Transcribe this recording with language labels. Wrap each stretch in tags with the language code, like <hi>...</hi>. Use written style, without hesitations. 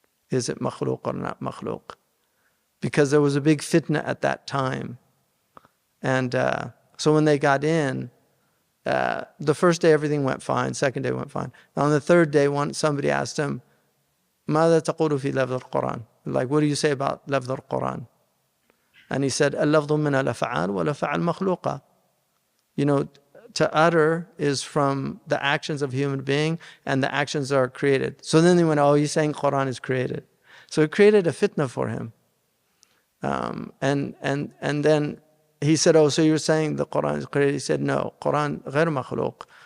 <en>Is it makhluq or not makhluq? Because there was a big fitna at that time. And so when they got in, the first day everything went fine, second day went fine. On the third day, somebody asked him,</en> <ar>ماذا تقول في لفظ القرآن?</ar> <en>Like, what do you say about</en> <ar>لفظ القرآن?</ar> <en>And he said,</en> <ar>اللفظ من الأفعال والأفعال مخلوقة.</ar> <en>To utter is from the actions of a human being, and the actions are created. So then they went, oh, he's saying Qur'an is created. So it created a fitna for him. And then he said, oh, so you're saying the Qur'an is created? He said, no, Qur'an</en> <ar>غير مخلوق.</ar>